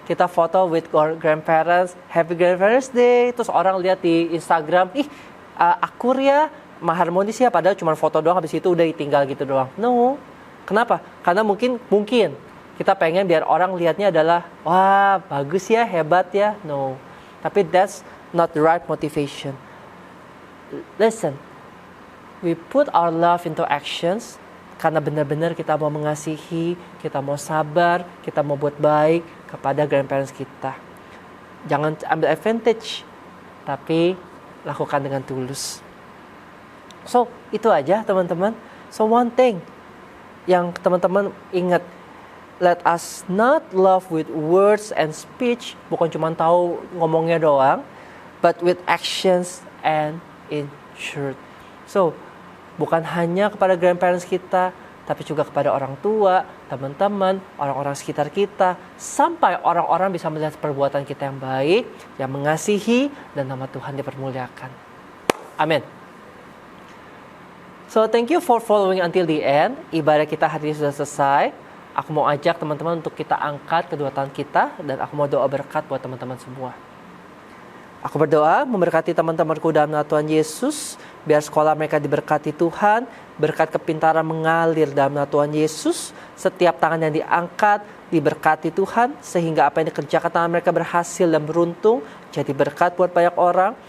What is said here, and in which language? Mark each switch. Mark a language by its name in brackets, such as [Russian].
[Indonesian] Kita foto [English] with our grandparents, happy grandparents day, [Indonesian] terus orang lihat di Instagram, akur ya, harmonis ya, padahal cuma foto doang, habis itu udah ditinggal gitu doang. [English] No. [Indonesian] Kenapa? Karena mungkin kita pengen biar orang lihatnya adalah, wah bagus ya, hebat ya. [English] No. [Indonesian] Tapi [English] that's not the right motivation. Listen, we put our love into actions [Indonesian] karena benar-benar kita mau mengasihi, kita mau sabar, kita mau buat baik kepada grandparents kita. Jangan ambil advantage, tapi lakukan dengan tulus. [English] So, [Indonesian] itu aja teman-teman. [English] So, one thing [Indonesian] yang teman-teman ingat, [English] let us not love with words and speech, [Indonesian] bukan cuma tahu ngomongnya doang, [English] but with actions and in truth. [Indonesian] So, bukan hanya kepada grandparents kita, tapi juga kepada orang tua, teman-teman, orang-orang sekitar kita, sampai orang-orang bisa melihat perbuatan kita yang baik, yang mengasihi, dan nama Tuhan dipermuliakan. Amin. [English] So, thank you for following until the end. [Indonesian] Ibadah kita hari ini sudah selesai. Aku mau ajak teman-teman untuk kita angkat kedua tangan kita, dan aku mau doa berkat buat teman-teman semua. Aku berdoa memberkati teman-temanku dalam nama Tuhan Yesus, biar sekolah mereka diberkati Tuhan, berkat kepintaran mengalir dalam nama Tuhan Yesus, setiap tangan yang diangkat diberkati Tuhan, sehingga apa yang dikerjakan tangan mereka berhasil dan beruntung, jadi berkat buat banyak orang.